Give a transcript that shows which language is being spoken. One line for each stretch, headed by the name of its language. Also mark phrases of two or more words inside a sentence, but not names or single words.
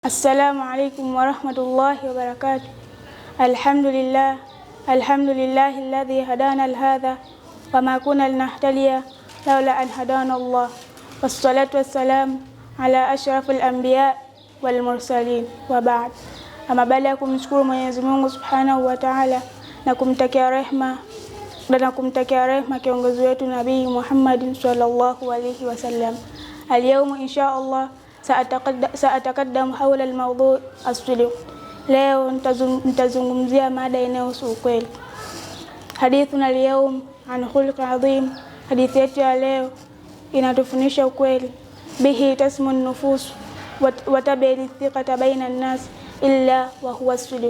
Arabic: السلام عليكم ورحمة الله وبركاته. الحمد لله الذي هدانا لهذا وما كنا لنهتدي لولا أن هدانا الله، والصلاة والسلام على أشرف الأنبياء والمرسلين، وبعد.
Swahili: Ama baada ya kumshukuru Mwenyezi Mungu
Arabic: سبحانه وتعالى
Swahili: na kumtakia rehma kiongozi wetu Nabii Muhammad
Arabic: صلى الله عليه وسلم, اليوم إن شاء الله سأتقدم حول الموضوع الصدق.
Swahili: Leo nitazungumzia mada inayohusu ukweli.
Arabic: حديثنا اليوم عن خلق عظيم.
Swahili: Hadithi yetu ya leo inatufundisha ukweli.
Arabic: به تسمو النفوس وتبري ثقة بين الناس إلا وهو الصدق.